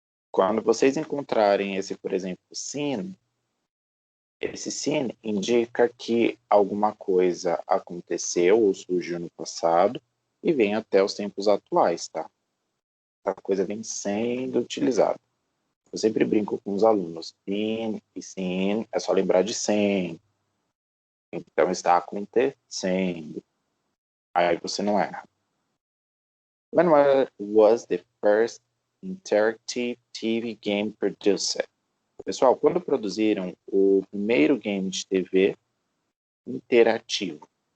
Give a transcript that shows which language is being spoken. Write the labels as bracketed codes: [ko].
[pt] Quando vocês encontrarem esse, por exemplo, scene, esse scene indica que alguma coisa aconteceu ou surgiu no passado e vem até os tempos atuais, tá? A coisa vem sendo utilizada. Eu sempre brinco com os alunos. Scene e scene, é só lembrar de scene. Então está acontecendo. Aí você não erra. [en] When was the first interactive TV game produced? [pt] Pessoal, quando produziram o primeiro game de TV interativo?